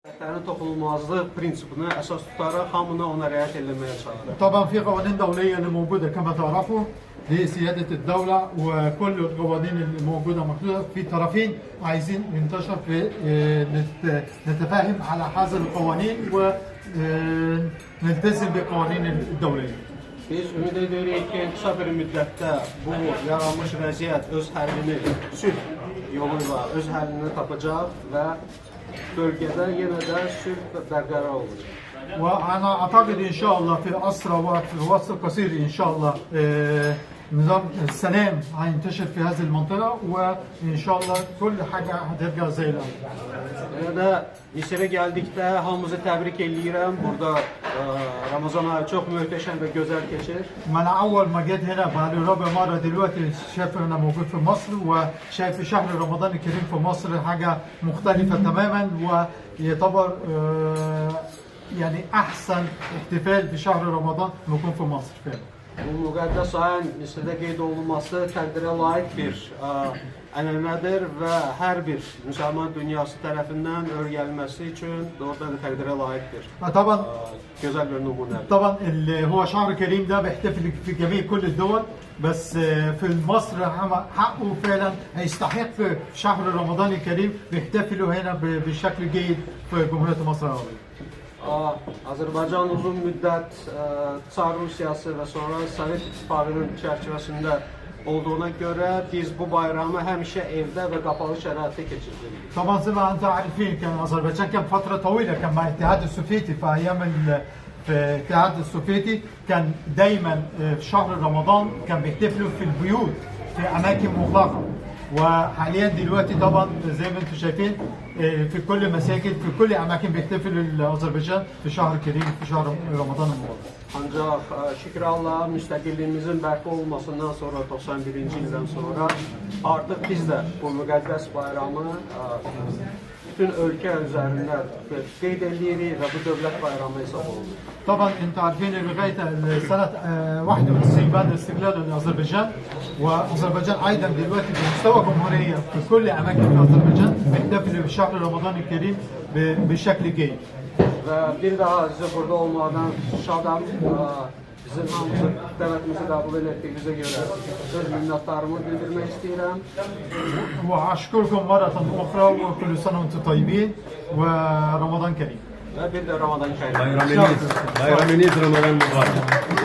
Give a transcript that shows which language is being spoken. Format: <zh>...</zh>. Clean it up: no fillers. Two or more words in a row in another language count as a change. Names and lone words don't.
<az>toxunulmazlık prinsipini əsas tutaraq hamına ona riayət edilməyə çalışır.</az> <ar>طبعا في قوانين دولية اللي موجودة كما تعرفوا لسيادة الدولة، وكل القوانين الموجودة محدودة في طرفين عايزين ننتشر في نتفاهم على هذه القوانين ونلتزم بالقوانين الدولية.</ar> <az>Biz ümid edirik ki, qısa bir müddətdə bu yaranmış vəziyyət öz həllini sülh yolu ilə öz həllini tapacaq və bölgədə yenə də sülh bərqərar olacaq.</az> <ar>وأنا أعتقد إن شاء الله في أسرع وقت، في الوقت القصير إن شاء الله نظام السلام هينتشر في هذه المنطقة، وإن شاء الله كل حاجة هترجع زي الأول.</ar> <az>Yəni Misirə gəldikdə hamımızı təbrik edirəm. Burada Ramazan ayı çox möhtəşəm və gözəl keçir.</az> <ar>أنا أول ما جيت هنا بعد رابع مرة دلوقتي شايف أنا موجود في مصر، وشايف شهر رمضان الكريم في مصر حاجة مختلفة تماما، ويعتبر يعني أحسن احتفال بشهر رمضان بيكون في مصر فعلا.</ar> <az>Bu müqəddəs ayın Misirdə qeyd olunması təqdirə layiq bir ənənədir və hər bir müsəlman dünyası tərəfindən öyrənilməsi üçün doğrudan da təqdirə layiqdir.</az> <ar>طبعا</ar> <az>Gözəl bir nümunədir.</az> <ar>طبعا اللي هو شهر كريم ده بيحتفل في جميع كل الدول، بس في مصر حقه فعلا هيستحق في شهر رمضان الكريم بيحتفلوا هنا بشكل جيد في جمهورية مصر العربية.</ar> <az>Azərbaycan uzun müddət Çar Rusiyası və sonra Sovet İttifaqının çərçivəsində olduğuna görə biz bu bayramı həmişə evdə və qapalı şəraitdə keçiririk.</az> <ar>طبعا زي ما انتم عارفين كان اذربيجان كان فتره طويله كان مع الاتحاد السوفيتي في ايام في الاتحاد السوفيتي، كان دايما في شهر رمضان كان بيحتفلوا في البيوت في اماكن مغلقه، وحاليا دلوقتي طبعا زي ما انتم شايفين في كل مساجد في كل اماكن بيحتفلوا اذربيجان في شهر كريم في شهر رمضان المبارك.</ar> <az>Ancaq şükür Allah'a müstəqilliyimizin bərpa olmasından sonra 91-ci ildən sonra artıq biz də bu müqəddəs bayramı bütün ölkə üzərində qeyd edirik və bu dövlət bayramı hesab olunur.</az> <ar>طبعا انتم عارفين لغايه سنه 91 بعد استقلال اذربيجان، واذربيجان ايضا دلوقتي بمستوى جمهوريه في كل اماكن في اذربيجان بيحتفلوا بشهر رمضان الكريم بشكل جيد.</ar> <az>Və bir daha sizi burada olmadan şadam. Bizim hamımızı dəvətimizi qəbul etdiyinizə görə öz minnətdarımı bildirmək istəyirəm.</az> <ar>واشكركم مره اخرى وكل سنه وانتم طيبين ورمضان كريم.</ar> <az>Və bir də Ramazan Kərim. Bayramınız Ramazan mübarək.</az>